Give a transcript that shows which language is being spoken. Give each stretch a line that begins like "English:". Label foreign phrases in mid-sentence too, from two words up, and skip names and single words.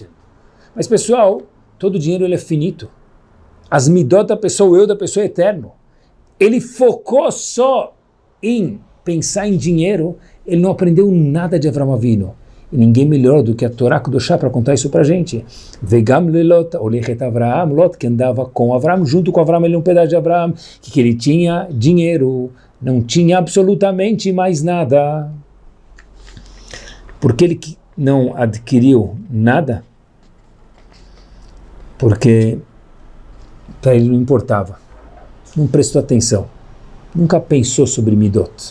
Portuguese: Mas pessoal, todo dinheiro ele é finito. As midot da pessoa, o eu da pessoa é eterno. Ele focou só em pensar em dinheiro, ele não aprendeu nada de Avraham Avinu. E ninguém melhor do que a
Hebrew: תורה קדושה
Portuguese: para contar isso para a gente.
Hebrew: וגם ללוט ההלך את אברהם,
Portuguese: Lot que andava com Avraham, junto com Avraham, ele é um pedaço de Avraham, que ele tinha dinheiro, não tinha absolutamente mais nada. Por que ele não adquiriu nada? Porque para ele não importava, não prestou atenção, nunca pensou sobre midot.